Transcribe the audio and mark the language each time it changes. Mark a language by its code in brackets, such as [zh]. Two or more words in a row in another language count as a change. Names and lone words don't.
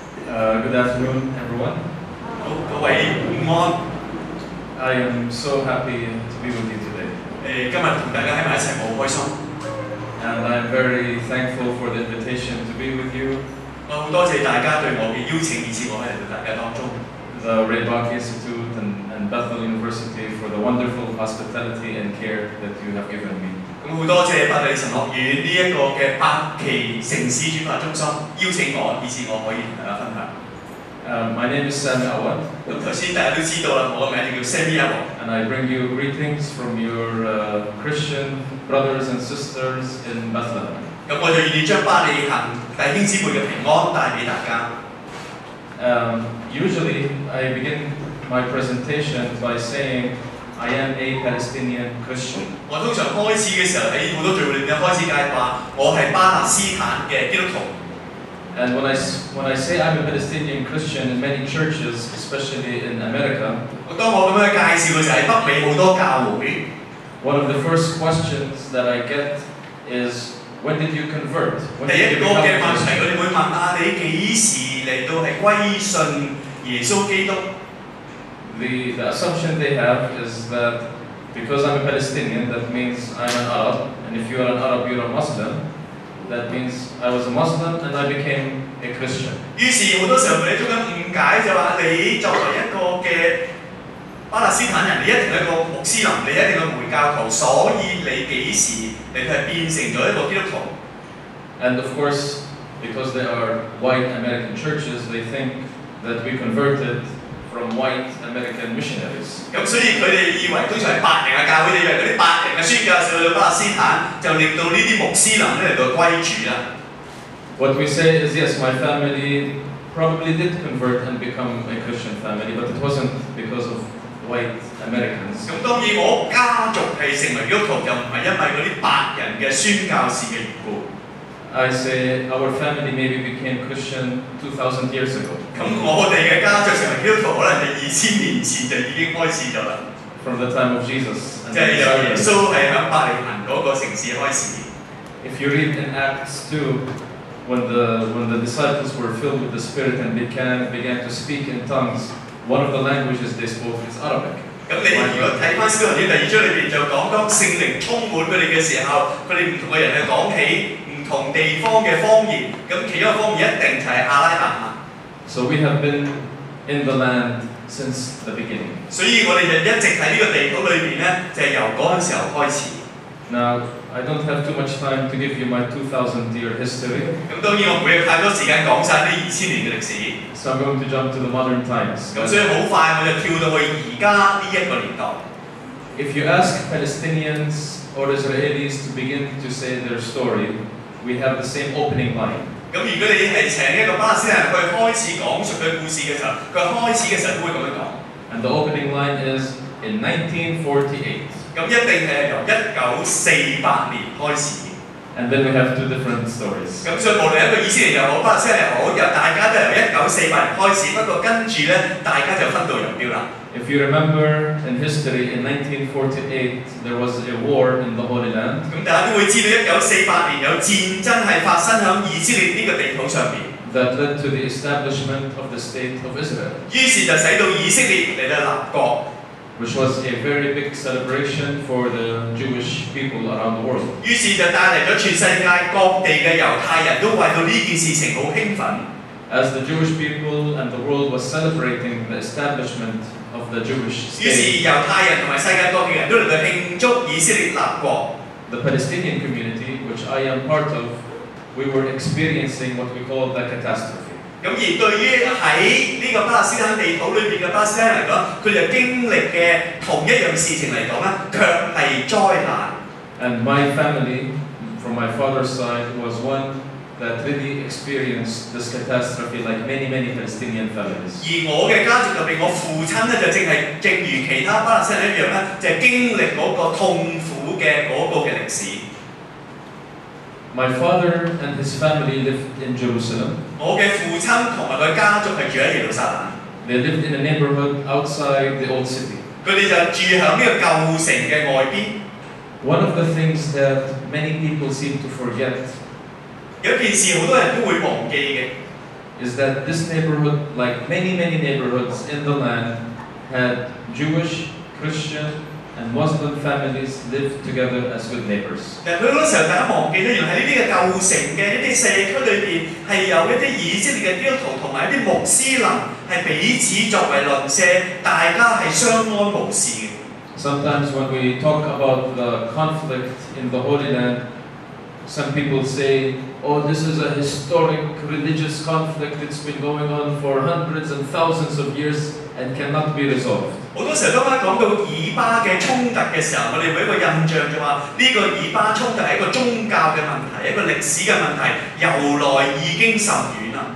[en] Good afternoon, everyone. [yue] 好，各位午安。 [en] I am so happy to be with you today. [yue] 今日同大家喺埋一齊，我好開心。 [en] And I'm very thankful for the invitation to be with you. [yue] 我好多謝大家對我嘅邀請，以致我喺大家當中。 [en] The Raybach Institute and Bethel University for the wonderful hospitality and care that you have given me. [yue] 咁好多謝伯特利神學院呢一個嘅百期城市轉化中心邀請我，以致我可以同大家分享。 [en] My name is Sami Awad. [yue] 咁頭先大家都知道啦，我嘅名就叫 Sami Awad。 [en] And I bring you greetings from your Christian brothers and sisters in Bethlehem. [yue] 咁我就願意將巴利行弟兄姊妹嘅平安帶俾大家。 [en] Usually, I begin my presentation by saying I am a Palestinian Christian. [yue] 我通常開始嘅時候喺好多聚會裏面開始介話，我係巴勒斯坦嘅基督徒。 [en] And when I say I'm a Palestinian Christian in many churches, especially in America, [yue] 當我咁樣介紹嘅時候，喺北美好多教會。 [en] one of the first questions that I get is, when did you convert? When [yue] 第 [en] did [yue] 一 [en] you [yue] 個 [en] become [yue] 嘅 [en] a [yue] 問題， [en] Christian? [yue] 佢哋會問啊，你幾時嚟到係歸信耶穌基督？ [en] The assumption they have is that because I'm a Palestinian, that means I'm an Arab, and if you are an Arab, you're a Muslim. That means I was a Muslim and I became a Christian. [yue] 於是好多時候佢哋中間誤解就話，你作為一個嘅巴勒斯坦人，你一定係一個穆斯林，你一定係回教徒，所以你幾時你係變成咗一個基督徒？ [en] And of course, because they are white American churches, they think that we converted from white American missionaries. [yue] 咁所以佢哋以為通常係白人嘅教會，你以為嗰啲白人嘅宣教士去到巴勒斯坦，就令到呢啲穆斯林咧嚟到歸主啦。 [en] What we say is, yes, my family probably did convert and become a Christian family, but it wasn't because of white Americans. [yue] 咁當然我家族係成為基督徒，就唔係因為嗰啲白人嘅宣教士嘅緣故。 [en] I say our family maybe became Christian 2,000 years ago. [yue] 咁我哋嘅家族成為基督徒，可能係2000年前就已經開始咗啦。 [en] From the time of Jesus. [yue] 即係由耶穌係響伯利恆嗰個城市開始。 [en] If you read in Acts 2, when the disciples were filled with the Spirit and began to speak in tongues, one of the languages they spoke is Arabic. [yue] 咁你如果睇翻《使徒行傳》第2章裏邊就講，當聖靈充滿佢哋嘅時候，佢哋唔同嘅人去講起唔同地方嘅方言，咁其中一個方言一定就係阿拉伯文。 [en] So we have been in the land since the beginning. [yue] 所以我哋就一直喺呢個地土裏邊咧，就係由嗰陣時候開始。 [en] Now, I don't have too much time to give you my 2,000-year history. [yue] 咁當然我唔會有太多時間講晒呢2000年嘅歷史。 [en] So I'm going to jump to the modern times. [yue] 咁所以好快我就跳到去而家呢一個年代。 [en] If you ask Palestinians or Israelis to begin to say their story, we have the same opening line. [yue] 咁如果你係請一個巴勒斯坦人去開始講述佢故事嘅時候，佢開始嘅時候都會咁樣講。 [en] And the opening line is in 1948. [yue] 咁一定係由1948年開始。 [en] And then we have two different stories. [yue] 咁所以無論一個2000年又好，巴勒斯坦又好，大家都係由1948年開始。不過跟住咧，大家就分道揚鑣啦。 [en] If you remember in history, in 1948, there was a war in the Holy Land. [yue] 咁大家都會知道1948年有戰爭係發生喺以色列呢個地土上邊。 [en] That led to the establishment of the state of Israel. [yue] 於是就使到以色列嚟到立國。 [en] Which was a very big celebration for the Jewish people around the world. [yue] 於是就帶嚟咗全世界各地嘅猶太人都為到呢件事情好興奮。 [en] As the Jewish people and the world was celebrating the establishment of the Jewish state. [yue] 於是猶太人同埋世界各地人都嚟到慶祝以色列立國。 [en] The Palestinian community, which I am part of, we were experiencing what we call the catastrophe. [yue] 咁而對於喺呢個巴勒斯坦地土裏邊嘅巴勒斯坦人嚟講，佢哋經歷嘅同一樣事情嚟講咧，卻係災難。 [en] And my family, from my father's side, was one that really experienced this catastrophe like many Palestinian families. [yue] 而我嘅家族入邊，我父親咧就正如其他巴勒斯坦人一樣咧，就係經歷嗰個痛苦嘅嗰個嘅歷史。 [en] My father and his family lived in Jerusalem. [yue] 我嘅父親同埋佢家族係住喺耶路撒冷。 [en] They lived in a neighborhood outside the old city. [yue] 佢哋就住喺呢個舊城嘅外邊。 [en] One of the things that many people seem to forget [yue] 有一件事好多人都會忘記嘅。 [en] is that this neighborhood, like many neighborhoods in the land, had Jewish, Christian, and Muslim families live together as good neighbors. [yue] 但佢好多時候大家忘記咧，原來喺呢啲嘅舊城嘅一啲社區裏邊，係有一啲以色列嘅基督徒同埋一啲穆斯林係彼此作為鄰舍，大家係相安無事嘅。 [en] Sometimes when we talk about the conflict in the Holy Land, some people say, oh, this is a historic religious conflict. It's been going on for hundreds and thousands of years and cannot be resolved. [yue] 好多時候當講到以巴嘅衝突嘅時候，我哋會一個印象就話呢個以巴衝突係一個宗教嘅問題，一個歷史嘅問題，由來已經甚遠啦。